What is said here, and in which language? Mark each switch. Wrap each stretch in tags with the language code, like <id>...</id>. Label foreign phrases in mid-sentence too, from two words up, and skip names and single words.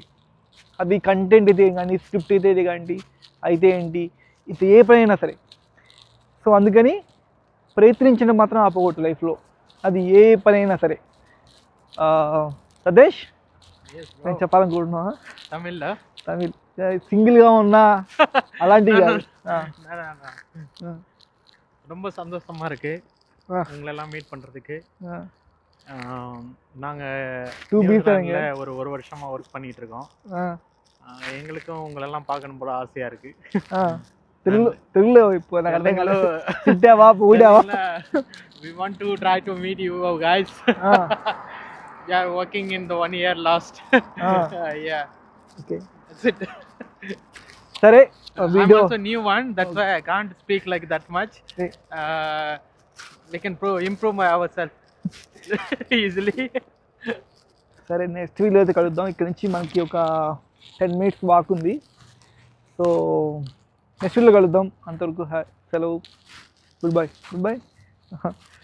<te>అది కంటెంట్ అయితే కానీ, స్క్రిప్ట్ అయితే కానీ, అయితే ఏంటి, ఇది ఏ పని అయినా సరే. సో అందుకని ప్రయత్నించడం మాత్రం ఆపకూడదు లైఫ్లో, అది ఏ పని అయినా సరే. సదేష్, నేను చెప్పాలనుకుంటున్నా తమిళ్ సింగిల్గా ఉన్నా అలాంటివి కాదు.</te> <ta>ரொம்ப சந்தோஷமா இருக்கு உங்களெல்லாம் மீட் பண்றதுக்கு. நாங்கள் ஒரு வருஷமா ஒர்க் பண்ணிட்டு இருக்கோம். எங்களுக்கும் உங்களெல்லாம் பார்க்கணும் போல ஆசையா இருக்கு.</ta> <te>తెలుగులో இப்போ తిట్టావా ఊడావా?</te> <en>We want to try to meet you guys. We are working in the 1 year last. Yeah. Okay. That's it.</en> <te>సరే,</te> <en>I'm also new one, that's why I can't speak like that much. We can improve ourselves easily.</en> <te>సరే,</te> <en>next video</en> <te>అయితే కలుద్దాం. ఇక్కడ నుంచి మనకి ఒక</te> <en>10 minutes walk</en> <te>ఉంది. సో</te> <en>next videolo</en> <te>కలుద్దాం. అంతవరకు సెలవు.</te> <en>good bye.</en>